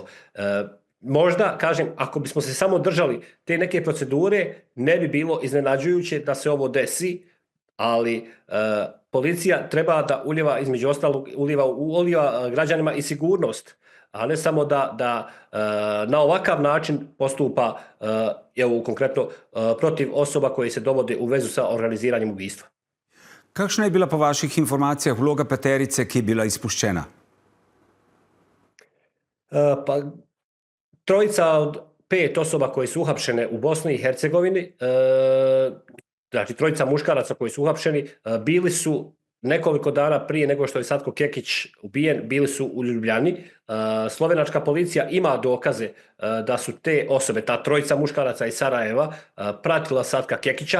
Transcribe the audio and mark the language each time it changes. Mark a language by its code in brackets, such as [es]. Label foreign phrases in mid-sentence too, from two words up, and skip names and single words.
[bs] Možda, kažem, ako bismo se samo držali te neke procedure, ne bi bilo iznenađujuće da se ovo desi, ali policija treba da ulijeva, između ostalog, ulijeva građanima i sigurnost, a ne samo da na ovakav način postupa, evo konkretno, protiv osoba koje se dovode u vezu sa organiziranjem ubistva. [sl] Kakšna je bila po vaših informacijah vloga peterice, ki je bila izpuščena? Pa, [bs] trojica od 5 osoba koje su uhapšene u Bosni i Hercegovini, znači trojica muškaraca koji su uhapšeni, bili su nekoliko dana prije nego što je Satko Kekić ubijen, bili su u Ljubljani. Slovenačka policija ima dokaze da su te osobe, ta trojica muškaraca iz Sarajeva, pratila Satka Kekića.